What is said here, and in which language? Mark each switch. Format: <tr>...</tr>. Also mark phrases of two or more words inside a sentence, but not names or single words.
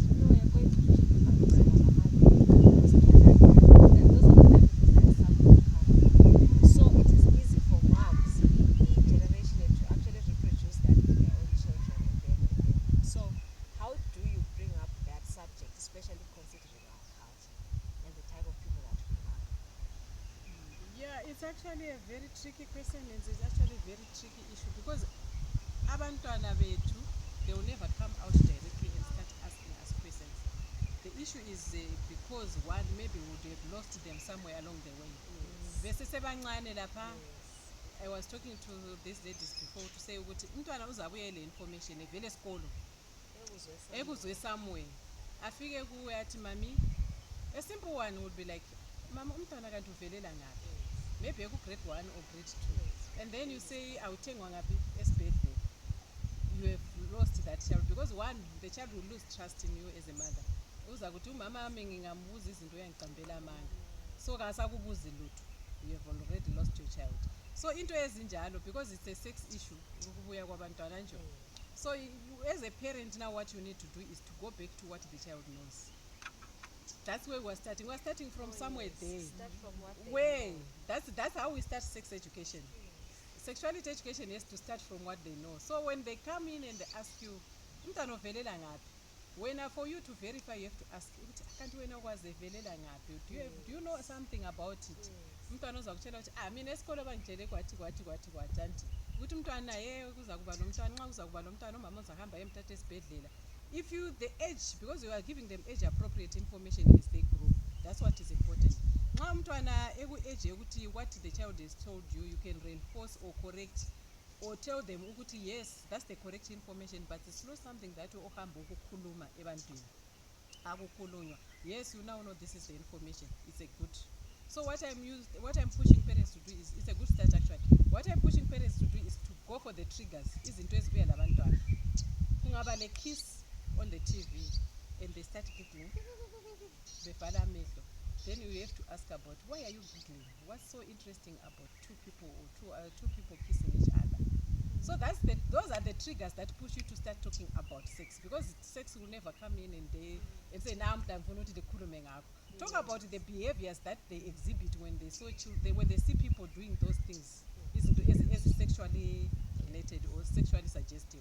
<en>You're going to so it is easy for moms in generation to actually reproduce that with their own children and so how do you bring up that subject, especially considering our culture and the type of people that we are? Yeah, it's actually a very tricky question, and it's actually a very tricky issue, because</en> <nd>abantwana bethu,</nd> <en>they will never come out directly and start asking us questions. The issue is because one, maybe we would have lost them somewhere along the way. I was talking to these ladies before to say</en> <nd>ukuthi umntwana uzabuye le information evele esikolo ekuzwe somewhere afike kuwe athi mami,</nd> <en>a simple one would be like,</en> <nd>mama umntwana kanti uvelela ngaphi,</nd> <en>maybe eku grade 1 or grade 2, and then you say</en> <nd>awuthengwa ngaphi esibhedlela.</nd> <en>You have lost that child, because one, the child will lose trust in you as a mother.</en> <nd>Uza kuthi umama wami ngingambuza izinto uyangicambela amanga, so kasakubuzi lutho.</nd> <en>You have already lost your child. So</en> <nd>into ezinjalo,</nd> <en>because it's a sex issue,</en> <nd>ukubuya kwabantwana nje.</nd> <en>So you, as a parent now, what you need to do is to go back to what the child knows. That's where we're starting. We're starting from somewhere there. Start from what they know. That's how we start sex education. Sexuality education has to start from what they know. So when they come in and they ask you,</en> <nd>umntana uvelela ngaphi?</nd> <en>For you to verify, you have to ask, can't we know what's</en> <nd>velela ngaphi?</nd> <en>Do you know something about it?</en> <nd>Umntana uzakutshela ukuthi mina esikolo bangitshele kwathi anti. ukuthi umntwana kuza kuba nomntwana nxa kuza kuba nomntwana umama uzahamba emthatha esibhedlela.</nd> <en>If you the age, because you are giving them age appropriate information as they grow, that's what is important.</en> <nd>Nxa umntwana</nd> <en>age ukuthi what the child has told you, you can reinforce or correct or tell them ukuthi yes, that's the correct information, but it's not something that</en> <nd>ohamba ukukhuluma ebantwini. Akukhulunywa.</nd> <en>Yes, you now know this is the information. It's a good. So what I'm pushing parents to do is, it's a good start actually. What I'm pushing parents to do is to go for the triggers.</en> <nd>Izinto ezibuya labantwana. Kungaba le</nd> <en>kiss on the TV and they start giggling.</en> <nd>Befala amehlo.</nd> <en>Then you have to ask about why are you giggling? What's so interesting about two people kissing each other? So those are the triggers that push you to start talking about sex, because sex will never come in and say talk about the behaviors that they exhibit when they see people doing those things is sexually related or sexually suggestive.</en>